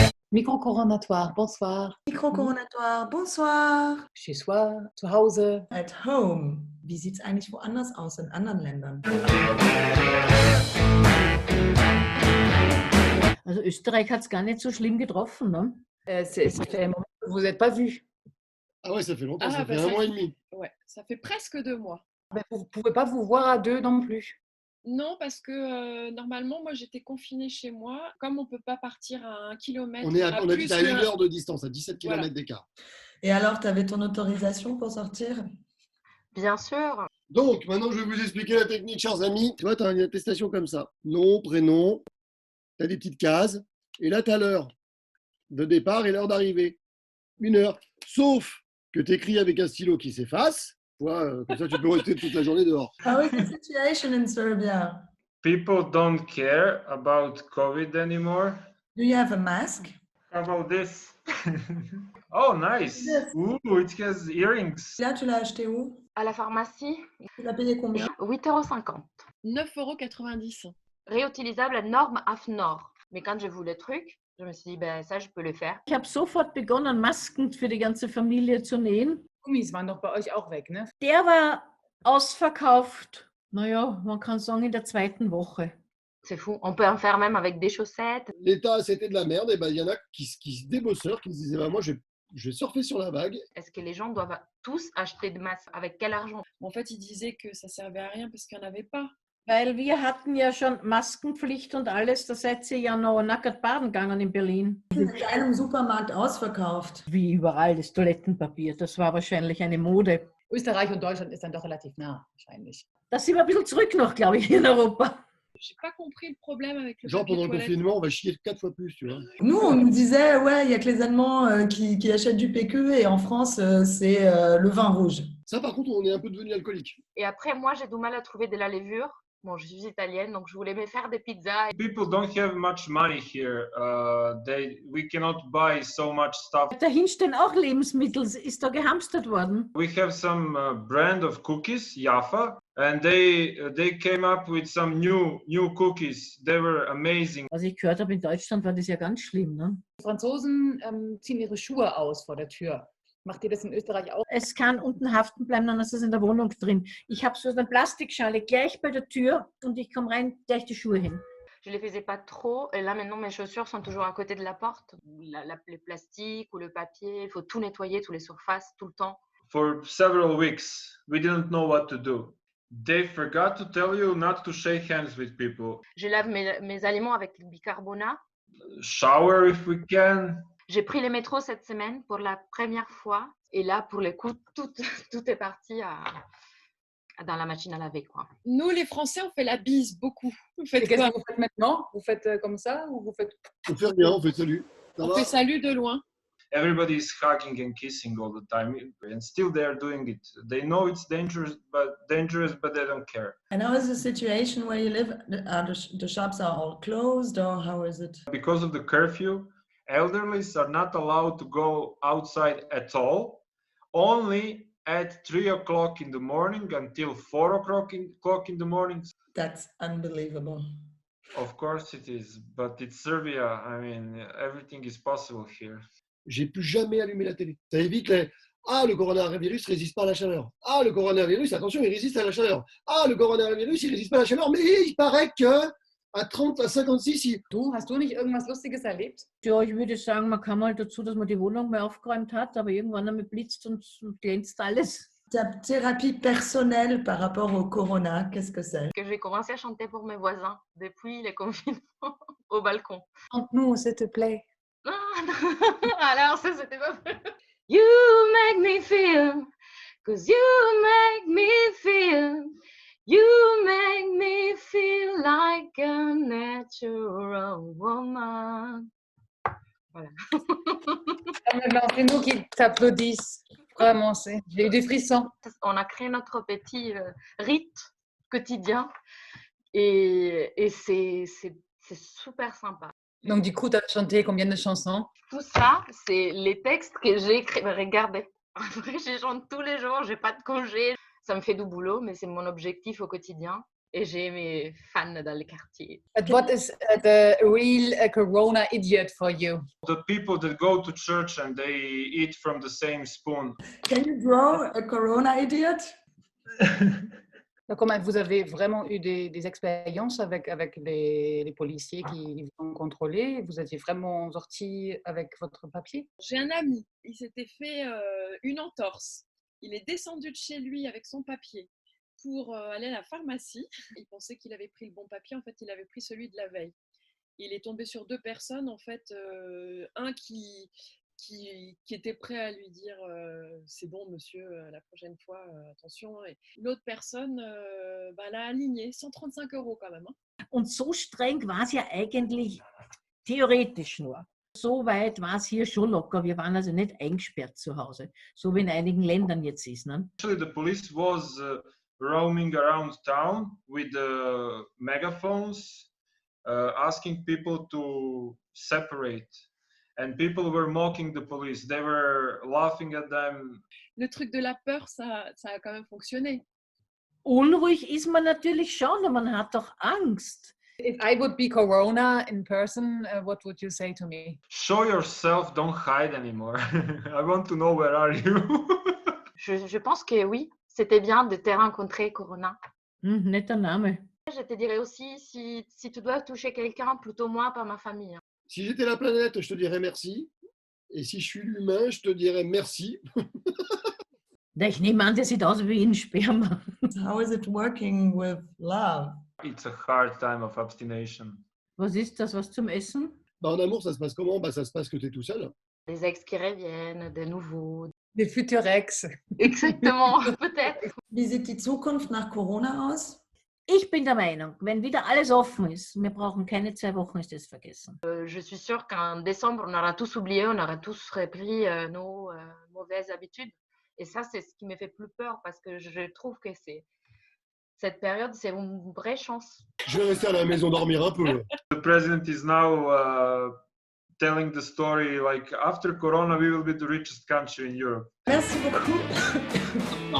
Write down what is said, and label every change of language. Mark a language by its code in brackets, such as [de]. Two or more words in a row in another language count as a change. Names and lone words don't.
[fr] Mikrokoronatoire, bonsoir. Mikrokoronatoire, bonsoir. Chez soi, [de] zu Hause. [en] At home. [de] Wie sieht es eigentlich woanders aus in anderen Ländern? Also Österreich hat es gar nicht so schlimm getroffen, ne? [fr] Ça fait un moment que vous n'êtes pas vus. Ah ouais, ça fait longtemps, Ah, ça bah, fait ça un mois et fait- demi. Ouais, ça fait presque 2 mois. Mais vous ne pouvez pas vous voir à deux non plus. Non, parce que normalement, moi, j'étais confinée chez moi. Comme on ne peut pas partir à 1 kilomètre, On habite à plus 1 le- heure de distance, à 17 Voilà. km d'écart. Et alors, tu avais ton autorisation pour sortir? Bien sûr. Donc, maintenant, je vais vous expliquer la technique, chers amis. Tu vois, tu as une attestation comme ça. Nom, prénom, tu as des petites cases. Et là, tu as l'heure de départ et l'heure d'arrivée. 1 heure. Sauf que tu écris avec un stylo qui s'efface. Tu vois, comme ça, tu peux rester toute la journée dehors. [en] How is the situation in Serbia? People don't care about COVID anymore. Do you have a mask? How about this? Oh, nice. Yes. Ooh, it has earrings. [fr] Là, tu l'as acheté où? À la pharmacie, Tu l'as payé combien? 8,50 €. 9,90 €. Réutilisable norme AFNOR. Mais quand j'ai vu le truc, je me suis dit, ben ça, je peux le faire. [de] Ich habe sofort begonnen, Masken für die ganze Familie zu nähen. Gummis waren doch bei euch auch weg, ne? Der war ausverkauft, naja, man kann sagen in der 2. Woche. [fr] C'est fou. On peut en faire même avec des chaussettes. L'État, c'était de la merde. Et ben, il y en a des bosseurs qui se disaient, bah, moi, je vais surfer sur la vague. Est-ce que les gens doivent tous acheter de masques? Avec quel argent? En fait, ils disaient que ça servait à rien parce qu'il n'y en avait pas. [de] Weil wir hatten ja schon Maskenpflicht und alles, da seid ihr ja noch nackert baden gegangen in Berlin. In einem Supermarkt ausverkauft. Wie überall das Toilettenpapier, das war wahrscheinlich eine Mode. Österreich und Deutschland ist dann doch relativ nah, wahrscheinlich. Da sind wir ein bisschen zurück noch, glaube ich, in Europa. [fr] J'ai pas compris le problème avec le Genre, papier pendant le toilette. confinement, on va chier 4 fois plus, tu vois. Nous, on nous disait, ouais, il n'y a que les Allemands qui achètent du PQ et en France, c'est le vin rouge. Ça, par contre, on est un peu devenu alcoolique. Et après, moi, j'ai du mal à trouver de la levure. Bon, je suis italienne, donc je voulais me faire des pizzas. [en] People don't have much money here. We cannot buy so much stuff. [de] Dahin stehen auch Lebensmittel, ist da gehamstert worden. [en] We have some brand of cookies, Jaffa, and they came up with some new cookies. They were amazing. [de] Was ich gehört habe, in Deutschland war das ja ganz schlimm. Ne? Die Franzosen ziehen ihre Schuhe aus vor der Tür. Macht ihr das in Österreich auch? Es kann unten haften bleiben, dann ist es in der Wohnung drin. Ich habe so eine Plastikschale gleich bei der Tür und ich komme rein, gleich die Schuhe hin. [fr] Je les faisais pas trop. Et là, maintenant, mes chaussures sont toujours à côté de la porte. Les plastiques ou le papier, il faut tout nettoyer, toutes les surfaces, tout le temps. [en] For several weeks, we didn't know what to do. They forgot to tell you not to shake hands with people. [fr] Je lave mes aliments avec le bicarbonate. [en] Shower if we can. [fr] J'ai pris le métro cette semaine pour la première fois. Et là, pour le coup, tout est parti dans la machine à laver, quoi. Nous, les Français, on fait la bise beaucoup. Vous Et faites qu'est-ce quoi? que vous faites maintenant? Vous faites comme ça ou vous faites... On fait rien, on fait salut. Ça On va? fait salut de loin. [en] Everybody is hugging and kissing all the time, and still they are doing it. They know it's dangerous, but they don't care. And how is the situation where you live? Are the shops are all closed or how is it? Because of the curfew, elderlies are not allowed to go outside at all, only at 3 o'clock in the morning until 4 o'clock in the morning. That's unbelievable. Of course it is, but it's Serbia. I mean, everything is possible here. [fr] J'ai plus jamais allumé la télé. Ça évite les... Ah, le coronavirus résiste pas à la chaleur. Ah, le coronavirus, attention, il résiste à la chaleur. Ah, le coronavirus, il résiste pas à la chaleur. Mais il paraît que à 30, à 56, [de] Hast du nicht irgendwas Lustiges erlebt? Ja, ich würde sagen, man kam mal dazu, dass man die Wohnung mehr aufgeräumt hat, aber irgendwann einmal blitzt und glänzt alles. [fr] Ta thérapie personnelle par rapport au corona, qu'est-ce que c'est? Que j'ai commencé à chanter pour mes voisins depuis les confinements au balcon. Chante-nous, s'il te plaît. Alors, ça, c'était pas vrai. [en] You make me feel, 'cause you make me feel, you make me feel like a natural woman. [fr] Voilà. C'est nous qui t'applaudissent. Vraiment, j'ai eu des frissons. On a créé notre petit rite quotidien et c'est super sympa. Donc du coup, tu as chanté combien de chansons? Tout ça, c'est les textes que j'ai écrits. Regardez, après, je chante tous les jours, j'ai pas de congé. Ça me fait du boulot, mais c'est mon objectif au quotidien. Et j'ai mes fans dans le quartier. [en] But what is the real corona idiot for you? The people that go to church and they eat from the same spoon. Can you draw a corona idiot? [fr] Comment vous avez vraiment eu des expériences avec les policiers qui vous ont contrôlé? Vous étiez vraiment sorti avec votre papier? J'ai un ami, il s'était fait une entorse. Il est descendu de chez lui avec son papier pour aller à la pharmacie. Il pensait qu'il avait pris le bon papier, en fait, il avait pris celui de la veille. Il est tombé sur 2 personnes, en fait, un qui était prêt à lui dire c'est bon monsieur, la prochaine fois, attention. Et l'autre personne l'a aligné, 135 € quand même. Hein. [de] Und so streng war es ja eigentlich theoretisch nur. So weit war es hier schon locker. Wir waren also nicht eingesperrt zu Hause, so wie in einigen Ländern jetzt ist. Ne? [en] Actually, the police was roaming around town with megaphones, asking people to separate. And people were mocking the police. They were laughing at them. [fr] Le truc de la peur, ça a quand même fonctionné. [de] Unruhig ist man natürlich schon, man hat doch Angst. [en] If I would be corona in person, what would you say to me? Show yourself, don't hide anymore. I want to know where are you. [fr] Je pense que oui, c'était bien de te rencontrer, Corona. [de] Netter Name. [fr] Je te dirais aussi, si tu dois toucher quelqu'un, plutôt moi, pas ma famille. Si j'étais la planète, je te dirais merci. Et si je suis l'humain, je te dirais merci. [de] Ich nehme an, der sieht aus wie ein Sperma. [en] How is it working with love? It's a hard time of abstination. [de] Was ist das, was zum Essen? [fr] En amour, ça se passe comment? Ça se passe que tu es tout seul. Des ex qui reviennent, des nouveaux. Des futurs ex. Exactement, peut-être. [de] Wie sieht die Zukunft nach Corona aus? Ich bin der Meinung, wenn wieder alles offen ist, wir brauchen keine 2 Wochen, ist das vergessen. [fr] Je suis sûre qu'en décembre, on aura tous oublié, on aura tous repris nos mauvaises habitudes. Et ça, c'est ce qui me fait plus peur parce que je trouve que cette période, c'est une vraie chance. Je vais rester à la maison dormir un peu. [en] The president is now telling the story like after Corona, we will be the richest country in Europe.